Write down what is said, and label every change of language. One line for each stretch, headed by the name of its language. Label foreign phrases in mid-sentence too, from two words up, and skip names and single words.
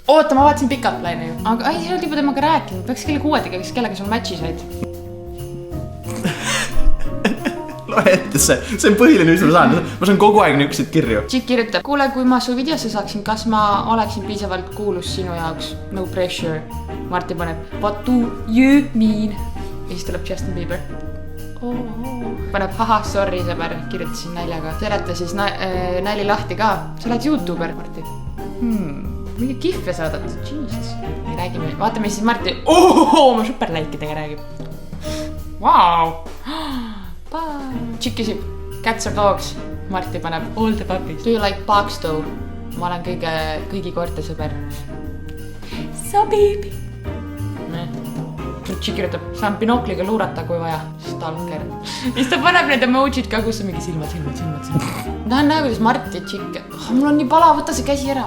Estonian: Oota, ma vaatasin
English: pick-up line'i
Estonian: ju. Aga ei, sa oled juba temaga rääkinud. Peaks kelle kuuetega, kellega sul matchi said. Loe ette see on põhiline, mis ma saan. Ma saan kogu aeg niisuguseid kirju. Chick kirjutab, kuule, kui ma su videosse saaksin, kas ma oleksin piisavalt kuulus sinu jaoks?
English: No pressure.
Estonian: Marti paneb,
English: what do you mean?
Estonian: Ja siis tuleb Justin Bieber. Paneb, haha, sorry, sõber, kirjutasin naljaga. Seleta siis nali lahti ka. Sa oled YouTuber, Marti. Mingi kihve saadad. Jesus. räägime, vaatame siis Marti oma superlaikidega räägib. Vau! Chick küsib,
English: cats or dogs?
Estonian: Marti paneb
English: all the puppies. Do you like bugs though?
Estonian: Ma olen kõigi koerte sõber. Sobib! Chick kirjutab, saan binokliga luurata, kui vaja. Stalker. Siis ta paneb need emojid ka, kus on mingi silmad. Ma tahan näha, kuidas Marti ja Chick. Mul on nii pala, võta see käsi ära.